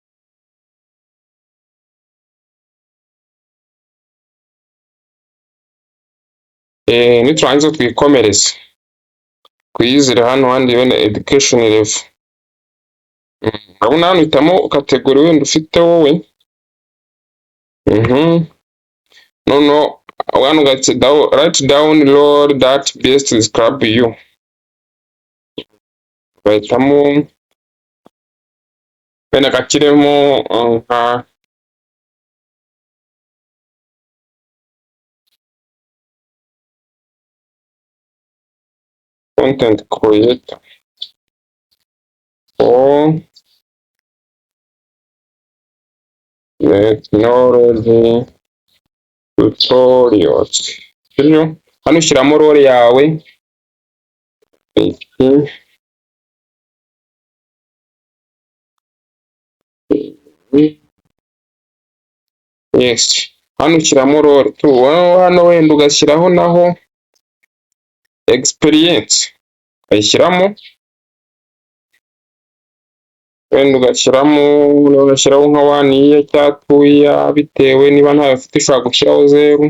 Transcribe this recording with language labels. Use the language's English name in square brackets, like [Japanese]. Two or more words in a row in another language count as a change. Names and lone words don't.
[Kinyarwanda] Niturangiza twikomereze kwiyizira hano handi wenda [English] education level. [Kinyarwanda] Urabona hano hitamo category wenda ufite wowe. [English] No, hano write down role that best describe you. [Kinyarwanda] Bahitamo wenda kakiremo nka [English] content creator or technology tutorials. [Kinyarwanda] Hano ushyiramo role yawe, yes, hano ushyiramo role hano wenda ugashyiraho naho experience, ukayishyiramo wenda ugashyiraho nka 1 year cyangwa 2 year, bitewe niba ntayo ufite ushobora gushyiraho 0.